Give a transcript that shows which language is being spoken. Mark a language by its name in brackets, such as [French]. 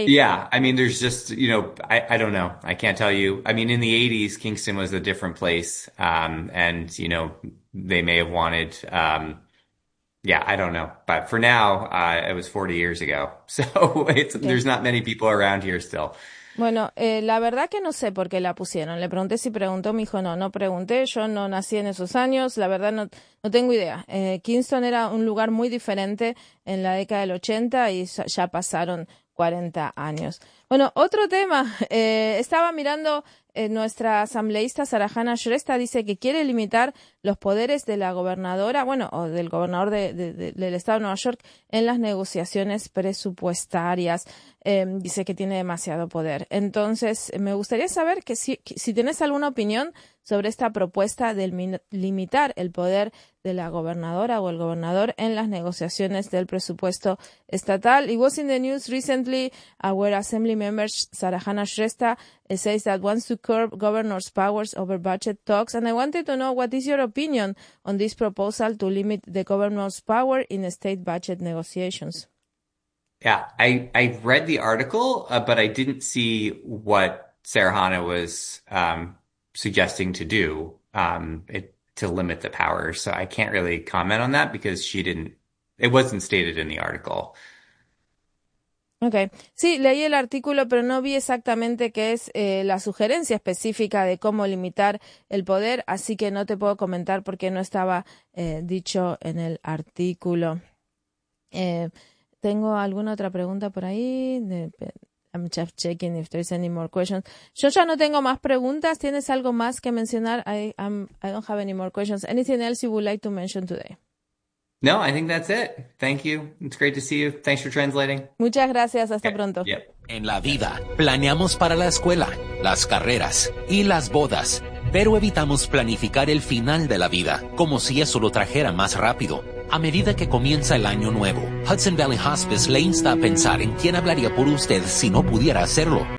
[English] Yeah, I mean, there's just, I don't know. I can't tell you. I mean, in the 80s, Kingston was a different place. And they may have wanted, yeah, I don't know. But for now, it was 40 years ago. So there's not many people around here still. [Spanish] Bueno, la verdad que no sé por qué la pusieron. Le pregunté si preguntó, me dijo, no, no pregunté, yo no nací en esos años, la verdad no tengo idea. Kingston era un lugar muy diferente en la década del 80 y ya pasaron 40 años. Bueno, otro tema, estaba mirando nuestra asambleísta Sarahana Shrestha, dice que quiere limitar los poderes de la gobernadora, bueno, o del gobernador del estado de Nueva York en las negociaciones presupuestarias. Dice que tiene demasiado poder. Entonces, me gustaría saber si tienes alguna opinión sobre esta propuesta de limitar el poder de la gobernadora o el gobernador en las negociaciones del presupuesto estatal. [English] It was in the news recently, our assembly member, Sarahana Shrestha, says that wants to curb governor's powers over budget talks. And I wanted to know what is your opinion on this proposal to limit the governor's power in the state budget negotiations. Yeah, I read the article, but I didn't see what Sarahana was suggesting to do to limit the power. So I can't really comment on that because she didn't, it wasn't stated in the article. [Spanish] Okay, sí, leí el artículo, pero no vi exactamente qué es la sugerencia específica de cómo limitar el poder, así que no te puedo comentar porque no estaba dicho en el artículo. ¿Tengo alguna otra pregunta por ahí? [English] I'm just checking if there's any more questions. [Spanish] Yo ya no tengo más preguntas. ¿Tienes algo más que mencionar? [English] I don't have any more questions. Anything else you would like to mention today? No, I think that's it. Thank you. It's great to see you. Thanks for translating. [Spanish] Muchas gracias, hasta [English] Okay. [Spanish] pronto. [English] Yep. [Spanish] En la vida, planeamos para la escuela, las carreras y las bodas, pero evitamos planificar el final de la vida, como si eso lo trajera más rápido. A medida que comienza el año nuevo, Hudson Valley Hospice le insta a pensar en quién hablaría por usted si no pudiera hacerlo.